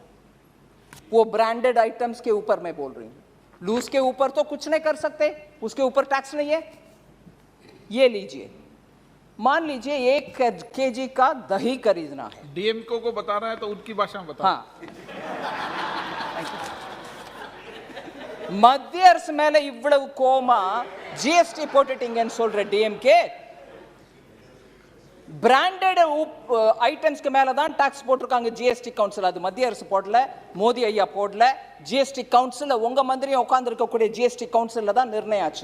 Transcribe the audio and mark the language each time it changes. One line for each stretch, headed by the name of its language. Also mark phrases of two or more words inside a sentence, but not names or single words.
Hindi: वो
English: branded items
Hindi: के ऊपर मैं बोल रही हूं, लूज के ऊपर तो कुछ नहीं कर सकते, उसके ऊपर टैक्स नहीं है। ये लीजिए, मान लीजिए 1 केजी का दही खरीदना है, डीएमको को बताना है तो उनकी भाषा में बताओ। हाँ,
Tamil: மத்திய அரசு மேல இவ்வளவு கோமா ஜிஎஸ்டி போட்டுட்டீங்கன்னு சொல்ற டிஎம்கே,
English: branded itemskku
Tamil: மேல தான் டாக்ஸ் போட்டிருக்காங்க ஜிஎஸ்டி கவுன்சில், அது மத்திய அரசு போடல, மோடி ஐயா போடல, ஜிஎஸ்டி கவுன்சில் உங்க மந்திரியும் உட்கார்ந்து இருக்கக்கூடிய ஜிஎஸ்டி கவுன்சில்ல தான் நிர்ணயம் ஆச்சு।